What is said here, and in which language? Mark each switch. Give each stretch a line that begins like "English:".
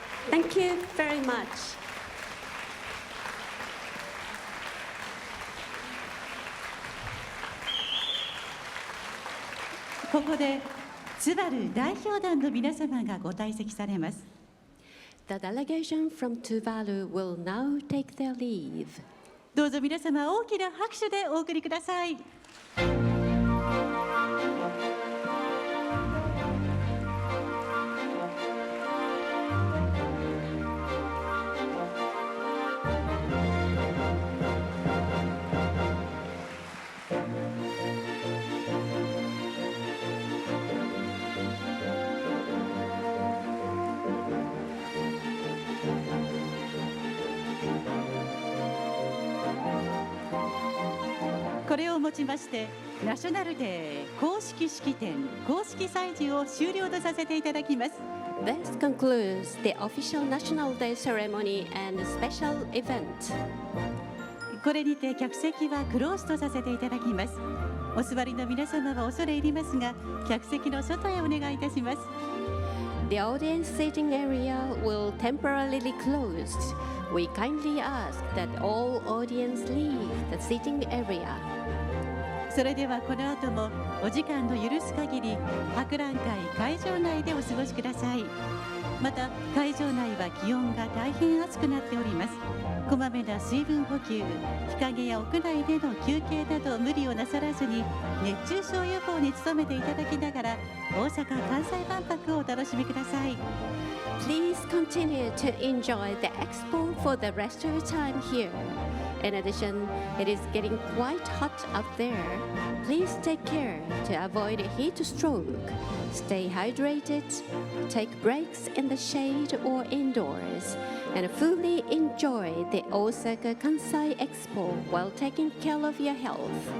English: Thank you very much.
Japanese: ここでツバル代表団の皆様がご退席されます。
English: The delegation from Tuvalu will now take their leave.
Japanese: どうぞ皆様大きな拍手でお送りください。これをもちましてナショナルデー公式式典公式祭事を終了とさせていただきます。
English: This concludes the official National Day ceremony and special event.
Japanese: これにて客席はクローズとさせていただきます。お座りの皆様は恐れ入りますが客席の外へお願いいたします。
English: The audience seating area will temporarily close. We kindly ask that all audience leave the seating area.
Japanese: それではこの後もお時間の許す限り博覧会会場内でお過ごしください。また会場内は気温が大変暑くなっております。こまめな水分補給、日陰や屋内での休憩など無理をなさらずに熱中症予防に努めていただきながら大阪・関西万博をお楽しみください。
English: Please continue to enjoy the expo for the rest of your time here. In addition, it is getting quite hot out there. Please take care to avoid heat stroke. Stay hydrated, take breaks in the shade or indoors, and fully enjoy the Osaka Kansai Expo while taking care of your health.